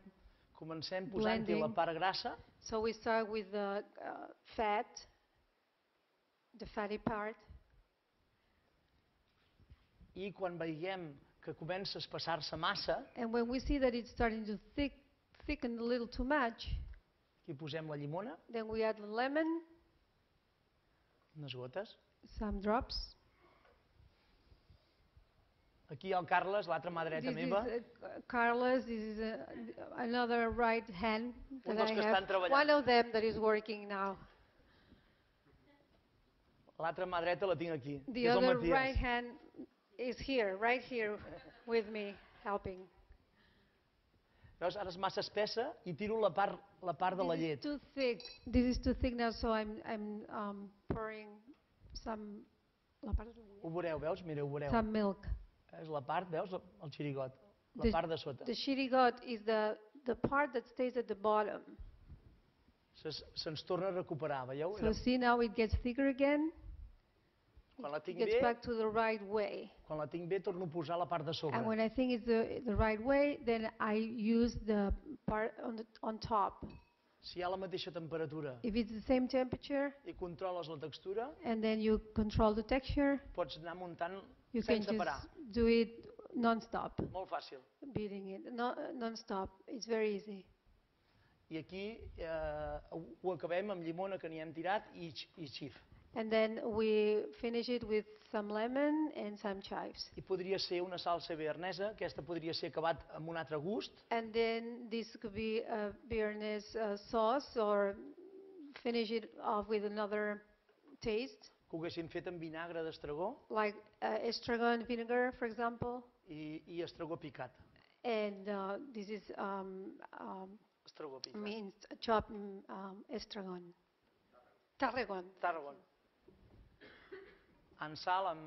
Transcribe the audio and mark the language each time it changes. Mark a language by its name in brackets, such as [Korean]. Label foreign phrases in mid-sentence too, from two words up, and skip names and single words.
[Catalan] Comencem posant-hi la [English] Blending. [Catalan] part grassa [English] So we start with the fat, the fatty part, [Catalan] i quan veiem que comença a espessar-se massa, [English] and when we see that it's starting to thicken a little too much, [Catalan] hi posem la llimona, [English] then we add the lemon, [Catalan] unes gotes. [English] some drops. [Catalan] Aquí el Carles, l'altra mà dreta [English] This [Catalan] meva, [English] is Carlos. This is another right hand [Catalan] Un [English] that [Catalan] dels [English] I [Catalan] que [English] have. [Catalan] estan treballant. [English] One of them that is working now. [Catalan] l'altra mà dreta la tinc aquí. [English] The [Catalan] és el [English] other [Catalan] Matías. [English] right hand is here, right here with me, helping. [Catalan] Veus, ara és massa espessa i tiro la part de la [English] This is [Catalan] llet. [English] too thick. This is too thick now, so I'm pouring some [Catalan] Ho veureu, veus? Mira, ho veureu. [English] some milk. [Catalan] És la part, veus, el xirigot, la [English] The- [Catalan] part de sota. [English] The shirigot is the part that stays at the bottom. [Catalan] Se'ns torna a recuperar, veieu? [English] So see, now it gets thicker again. [Catalan] Quan la [English] It [Catalan] tinc [English] gets [Catalan] bé, [English] back to the right way. [Catalan] torno a posar la part de sobre. [English] And when I think it's the right way, then I use the part on top. [Catalan] Si hi ha la mateixa temperatura [English] If it's the same temperature, [Catalan] i controles la textura, [English] and then you control the texture, [Catalan] pots anar muntant [English] you can [Catalan] sense parar. [English] just do it non-stop, [Catalan] Molt fàcil. [English] beating it non-stop. It's very easy. [Catalan] I aquí ho acabem amb llimona que n'hi hem tirat i xif. [English] And then we finish it with some lemon and some chives. [Catalan] I podria ser una salsa bearnesa, aquesta podria ser acabat amb un altre gust, [English] And then this could be a Béarnaise sauce, or finish it off with another taste, [Catalan] que ho haguéssim fet amb vinagre d'estragó [English] like estragon vinegar, for example. [Catalan] i estragó picat. [English] And this is [Catalan] Estragó picat. [English] minced, chopped estragon. Tarragon. [Catalan] Tarragon. En sal amb